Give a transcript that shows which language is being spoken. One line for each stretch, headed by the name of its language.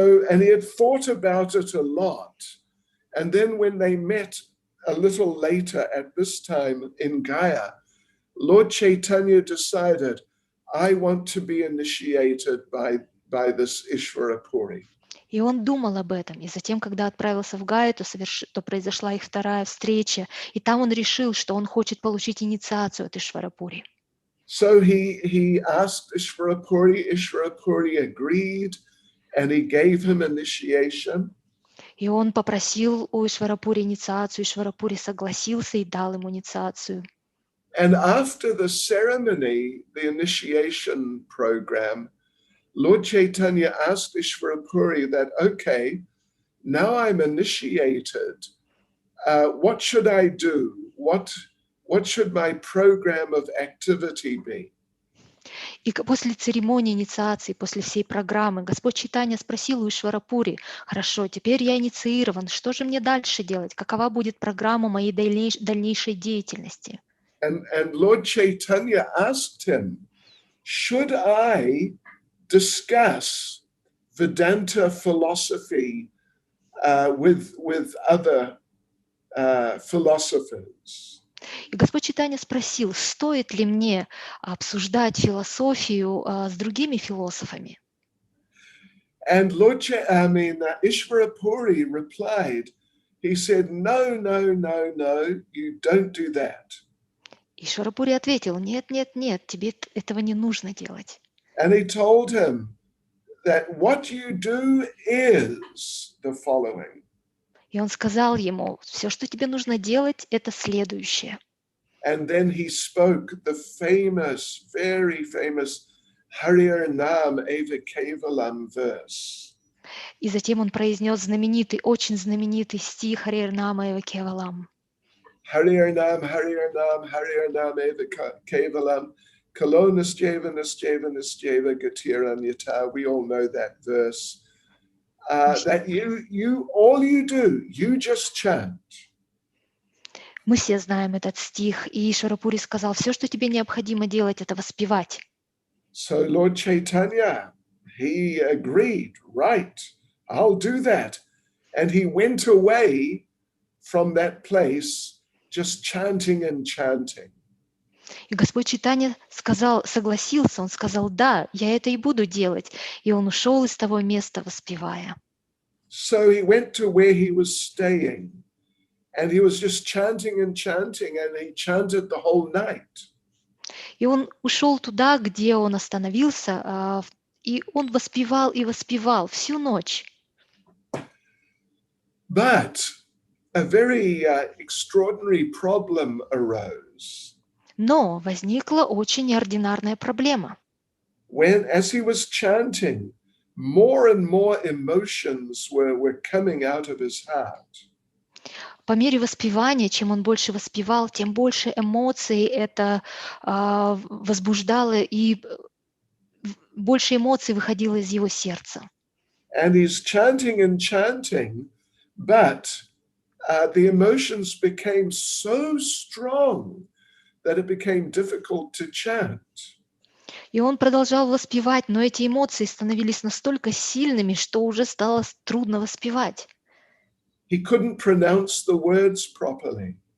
English: And he had thought about it a lot. And then when they met a little later at this time in Gaya, Lord Chaitanya decided, I want to be initiated by this Ishvarapuri.
Russian: И он думал об этом. И затем, когда отправился в Гаю, то произошла их вторая встреча. И там он решил, что он хочет получить инициацию от Ишварапури.
English: So he asked Ishvarapuri. Ishvarapuri agreed, and he gave him initiation.
Russian: И он попросил у Ишварапури инициацию. Ишварапури согласился и дал ему инициацию.
English: And after the ceremony, the initiation program, Lord Chaitanya asked Ishvarapuri that, okay, now I'm initiated. What should I do? What should my program of activity be?
Russian: И после церемонии инициации, после всей программы, Господь Чайтанья спросил у Ишварапури: хорошо, теперь я инициирован, что же мне дальше делать? Какова будет программа моей дальнейшей деятельности?
English: And Lord Chaitanya asked him, should I discuss Vedanta philosophy with other philosophers?
Russian: И Господь Чайтанья спросил, стоит ли мне обсуждать философию с другими философами?
English: And Ishvarapuri replied, he said, no, you don't do that.
Russian: Ишварапури ответил: нет, тебе этого не нужно делать.
English: And he told him, that what you do is the following.
Russian: И он сказал ему, все, что тебе нужно делать, это следующее.
English: And then he spoke the famous, very famous Harir Nam Eva Kevalam verse.
Russian: И затем он произнес знаменитый, очень знаменитый стих Харир Нама Эва Кевалам.
Sanskrit: Harir Nam Eva Kevalam. Kalonas Jeva Nasjeva Gatira Nyata.
English: We all know that verse. That you all you do, you just chant.
Russian: Мы все знаем этот стих, и Ишварапури сказал, все, что тебе необходимо делать, это воспевать.
English: So Lord Chaitanya, he agreed, right, I'll do that. And he went away from that place just chanting and chanting.
Russian: И Господь Чайтанья согласился, он сказал, да, я это и буду делать. И он ушел из того места, воспевая.
English: So he went to where he was staying, and he was just chanting and chanting, and he chanted the whole night.
Russian: И он ушел туда, где он остановился, и он воспевал и воспевал всю ночь.
English: But a very extraordinary problem arose.
Russian: Но возникла очень неординарная проблема.
English: When, as he was chanting, more and more emotions were coming out of his heart.
Russian: По мере воспевания, чем он больше воспевал, тем больше эмоций это возбуждало, и больше эмоций выходило из его сердца.
English: And he's chanting and chanting, but the emotions became so strong that it became difficult to chant.
Russian: И он продолжал воспевать, но эти эмоции становились настолько сильными, что уже стало трудно воспевать.
English: He couldn't pronounce the words properly.